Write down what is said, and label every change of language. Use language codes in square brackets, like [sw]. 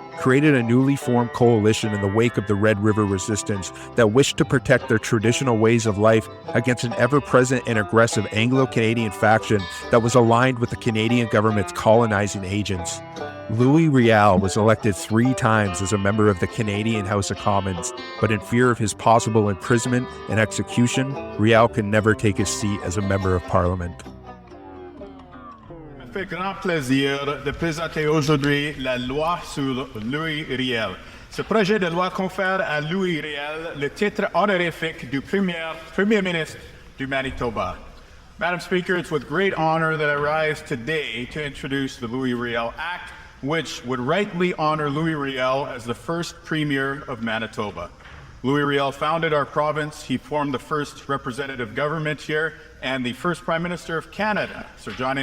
[en] created a newly formed coalition in the wake of the Red River Resistance that wished to protect their traditional ways of life against an ever-present and aggressive Anglo-Canadian faction that was aligned with the Canadian government's colonizing agents. Louis Riel was elected 3 times as a member of the Canadian House of Commons, but in fear of his possible imprisonment and execution, Riel could never take his seat as a member of Parliament. [fr] Ça me fait grand plaisir de présenter aujourd'hui la loi sur Louis Riel. Ce projet de loi confère à Louis Riel le titre honorifique du Premier ministre du Manitoba. [en] Madam Speaker, it's with great honor that I rise today to introduce the Louis Riel Act, which would rightly honor Louis Riel as the first Premier of Manitoba. Louis Riel founded our province. He formed the first representative government here, and the first Prime Minister of Canada, Sir John A.